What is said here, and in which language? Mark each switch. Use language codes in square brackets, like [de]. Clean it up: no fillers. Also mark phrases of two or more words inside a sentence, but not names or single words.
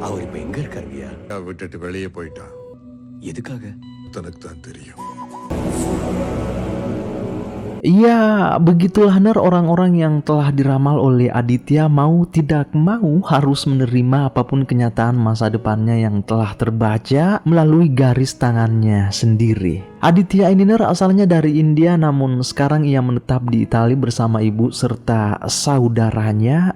[ta] அவர் இப்ப எங்க இருக்காருங்கய்யா? விட்டுட்டு வெளியே போயிட்டான். எதுக்காக? தனக்கு தான் தெரியும். [id] Ya, begitulah ner orang-orang yang telah diramal oleh Aditya mau tidak mau harus menerima apapun kenyataan masa depannya yang telah terbaca melalui garis tangannya sendiri. Aditya ini ner asalnya dari India, namun sekarang ia menetap di Italia bersama ibu serta saudaranya.